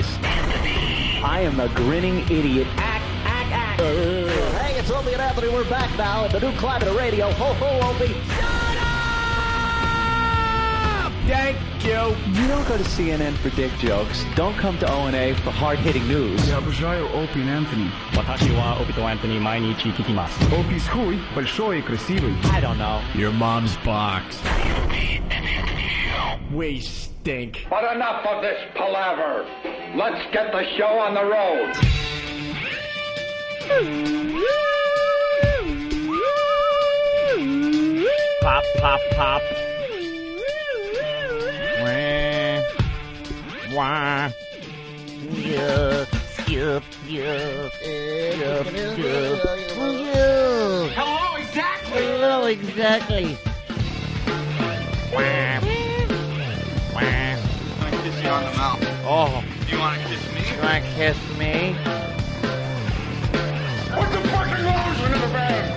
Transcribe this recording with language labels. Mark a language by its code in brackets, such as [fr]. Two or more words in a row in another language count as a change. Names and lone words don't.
[en] I am a grinning idiot. Act. Hey, it's Opie and Anthony. We're back now at the new Climate Radio. Ho, ho, Opie. Thank you. You don't go to CNN for dick jokes. Don't come to O&A for hard-hitting news. [ru] Я обожаю Опи и Энтони. [ja] 私はOpieとAnthony毎日聞きます。 [ru] Опи хуй, большой и красивый. [en] I don't know. Your mom's box. We stink. But enough of this palaver. Let's get the show on the road. Pop, pop, pop. Wah. Yup, yup, yup, yup, yup. Hello, exactly. Hello, exactly. I want to kiss you on the mouth. Oh. Do you want to kiss me? You want to kiss me? Put the fucking lotion in the bag.